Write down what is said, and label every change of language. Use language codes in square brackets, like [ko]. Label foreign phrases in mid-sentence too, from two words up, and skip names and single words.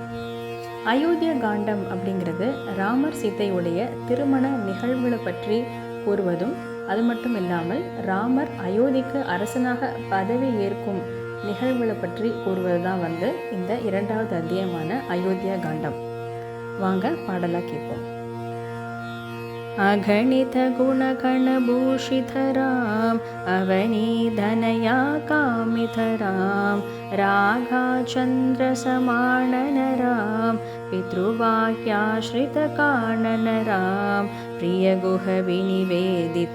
[ta] அயோத்திய காண்டம் அப்படிங்கிறது ராமர் சீதையுடைய திருமண நிகழ்வுகளை பற்றி கூறுவதும், அது மட்டும் இல்லாமல் ராமர் அயோத்திக்கு அரசனாக பதவி ஏற்கும் நிகழ்வுகளை பற்றி கூறுவது தான் இந்த 2வது அத்தியாயமான அயோத்தியா காண்டம். வாங்க பாடலாக கேட்போம். [sa] अगणित गुणगण भूषित राम अवनीधनया कामित राम राघा चंद्र समानन राम पितृवाक्याश्रित कानन राम प्रिय गुह विनिवेदित